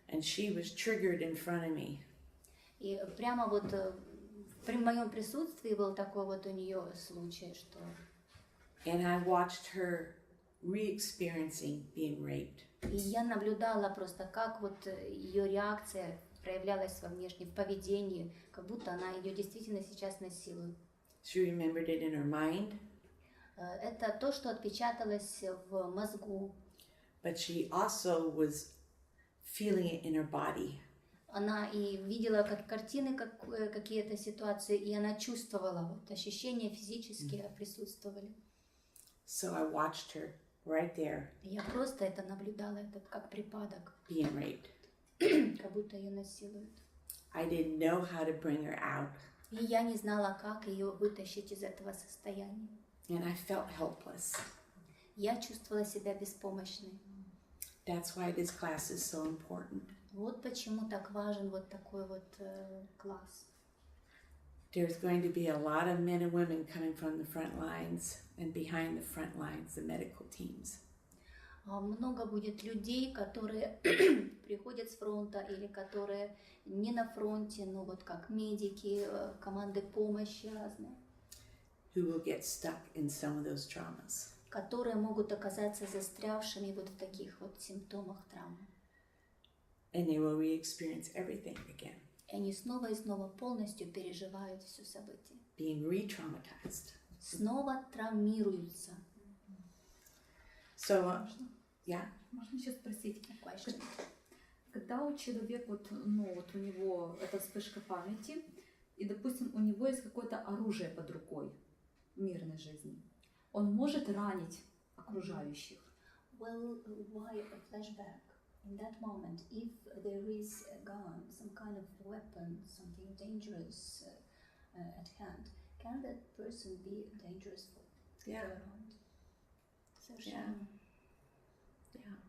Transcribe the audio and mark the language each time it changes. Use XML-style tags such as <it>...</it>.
<en>And she was triggered in front of me.</en> <ru>И прямо вот при моем присутствии был такой вот у нее случай, что...</ru> <en>And I watched her re-experiencing being raped.</en> <ru>И я наблюдала просто, как вот ее реакция проявлялась во внешнем, в поведении, как будто она ее действительно сейчас насилует.</ru> <en>She remembered it in her mind.</en> <ru>Это то, что отпечаталось в мозгу.</ru> <en>But she also was feeling it in her body.</en> <ru>Она и видела как картины, какие-то ситуации, и она чувствовала, вот ощущения физические присутствовали.</ru> <en>So I watched her right there.</en> <ru>Я просто это наблюдала, это как припадок.</ru> <en>Being raped.</en> <ru>Как будто ее насилуют.</ru> <en>I didn't know how to bring her out.</en> <ru>И я не знала, как ее вытащить из этого состояния.</ru> <en>And I felt helpless.</en> <ru>Я чувствовала себя беспомощной.</ru> <en>That's why this class is so important.</en> <ru>Вот почему так важен вот такой вот класс.</ru> <en>There's going to be a lot of men and women coming from the front lines and behind the front lines, the medical teams.</en> <ru>Много будет людей, которые приходят с фронта или которые не на фронте, но вот как медики, команды помощи разные.</ru> <en>Who will get stuck in some of those traumas.</en> <ru>Которые могут оказаться застрявшими вот в таких вот симптомах травмы.</ru> <en>And they will re-experience everything again.</en> <ru>И они снова и снова полностью переживают все событие.</ru> <en>Being re-traumatized.</en> <ru>Снова травмируются.</ru> <en>So, yeah.</en> <ru>Можно еще спросить,</ru> <en>Question.</en> <ru>когда у человека вот у него эта вспышка памяти, и, допустим, у него есть какое-то оружие под рукой в мирной жизни, он может ранить окружающих?</ru> <en>Well, why a flashback? In that moment, if there is a gun, some kind of weapon, something dangerous at hand, can that person be dangerous for people around?</en> <ru>Совершенно.</ru> <en>Yeah.</en>